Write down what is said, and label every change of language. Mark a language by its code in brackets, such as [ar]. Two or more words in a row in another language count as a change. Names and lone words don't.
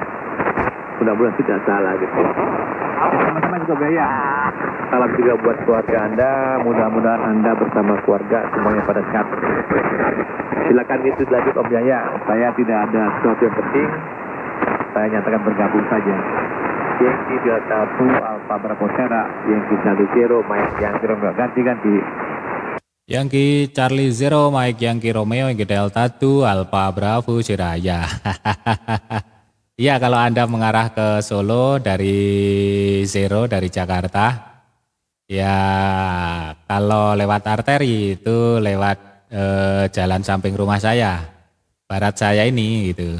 [id] Mudah-mudahan tidak salah gitu. Sama-sama juga Baya. Salam juga buat keluarga Anda, mudah-mudahan Anda bersama keluarga semuanya pada sehat. Silakan itu lanjut Om Jaya. Saya tidak ada sesuatu yang penting. Saya nyatakan bergabung saja. Yankee Delta 2 Alpha Bravo Sierra, Yankee Charlie Zero, Mike Yankee Romeo, ganti-ganti. Yankee Charlie Zero, Mike Yankee Romeo, Yankee Delta 2 Alpha Bravo Sierra. Ya. Iya, kalau Anda mengarah ke Solo dari Zero dari Jakarta, ya kalau lewat arteri itu lewat jalan samping rumah saya, barat saya ini gitu.